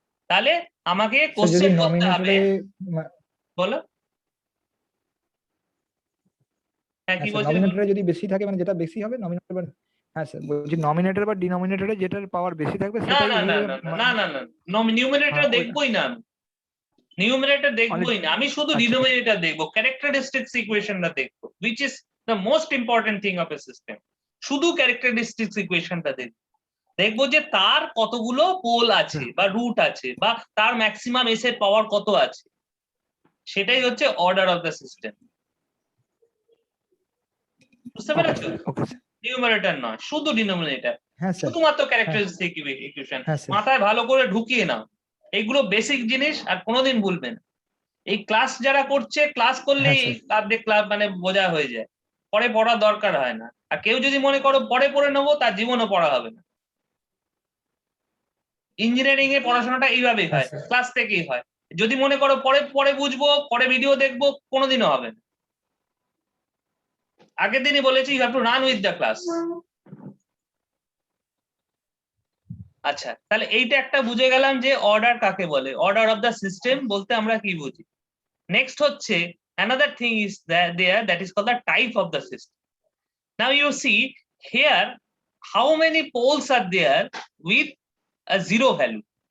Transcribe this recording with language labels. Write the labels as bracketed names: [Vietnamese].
[Bangla] তাহলে আমাকে কোশ্চেন করতে হবে। বলো, হ্যাঁ কি বলছো? নমিনেটরে যদি বেশি থাকে, মানে যেটা বেশি হবে নমিনেটর। হ্যাঁ স্যার, বলছি নমিনেটর বা ডিনোমিনেটরে যেটার পাওয়ার বেশি থাকবে না সেটাই না না না না না না না, নিউমারেটর দেখবোই না আমি। নিউমারেটর দেখবোই না, আমি শুধু আচ্ছা। ডিনোমিনেটর দেখবো, ক্যারেক্টারিস্টিক্স ইকুয়েশনটা দেখবো, [English] which is the most important thing of a system. [Bangla] শুধু ক্যারেক্টারিস্টিক্স ইকুয়েশনটা দেখবো, দেখবো যে তার কতগুলো পোল আছে বা রুট আছে বা তার ম্যাক্সিমাম এস এর পাওয়ার কত আছে, সেটাই হচ্ছে অর্ডার অফ দ্য সিস্টেম। বুঝতে পেরেছো? Okay sir. নিউমারেটর নয়, শুধু ডিনোমিনেটর, হ্যাঁ স্যার। শুধুমাত্র ক্যারেক্টারিস্টিক ইকুয়েশন। হ্যাঁ স্যার। মাথায় ভালো করে ঢুকিয়ে নাও, এইগুলো বেসিক জিনিস আর কোনোদিন ভুলবে না। এই ক্লাস যারা করছে, ক্লাস করলেই হ্যাঁ, তাদের ক্লাস মানে বোঝা হয়ে যায়, পরে পড়ার দরকার হয় না। আর কেউ যদি মনে করো পরে পড়ে নেবো, তার জীবনও পড়া হবে না। ইঞ্জিনিয়ারিং এ পড়াশোনাটা এইভাবেই হয়, আচ্ছা। ক্লাস থেকেই হয়। যদি মনে করো পরে পরে বুঝবো, পরে ভিডিও দেখবো, কোনোদিনও হবে না। আগের দিনই বলেছি, [English] You have to run with the class. [Bangla] আচ্ছা, তাহলে এইটা একটা বুঝে গেলাম যে অর্ডার কাকে বলে, অর্ডার অফ দ্য সিস্টেম বলতে আমরা কি বুঝি। নেক্সট হচ্ছে [English] another thing is that is called the type of the system. Now you see here how many poles are there with a zero value.